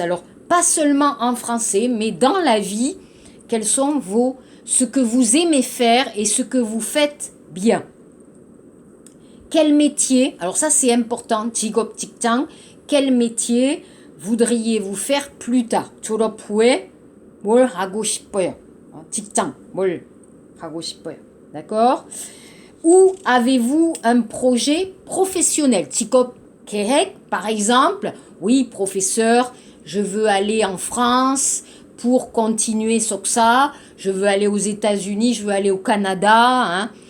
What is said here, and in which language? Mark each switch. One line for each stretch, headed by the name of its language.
French: Alors pas seulement en français, mais dans la vie, quels sont ce que vous aimez faire et ce que vous faites bien? Quel métier, alors ça c'est important, Tigop Tikchang, quel métier voudriez-vous faire plus tard?
Korean: 졸업 후에 뭘 하고 싶어요? 직장, 뭘 하고 싶어요?
French: D'accord? Ou avez-vous un projet professionnel?
Korean: 직업 계획,
French: par exemple, oui, professeur, je veux aller en France pour continuer sur ça, je veux aller aux États-Unis, je veux aller au Canada. Hein.